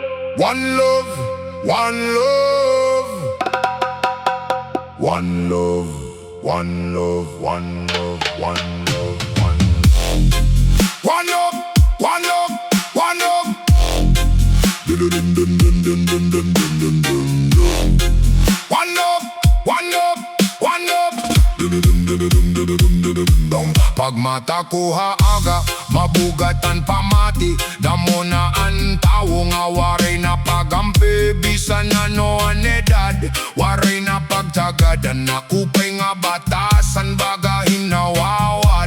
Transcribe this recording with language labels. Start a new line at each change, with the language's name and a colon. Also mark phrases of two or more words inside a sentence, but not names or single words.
English: one love, one love, one love, one love, one love, one love, one love, one love, one love. One love, one love, one love.
Waray: Pag mata ko haaga, mabugatan pamati. Damo na ang tao nga waray na pagampi. Bisan ano ang edad, waray na pagtagad. Ang nakupay nga batasan, bagahin nawawad.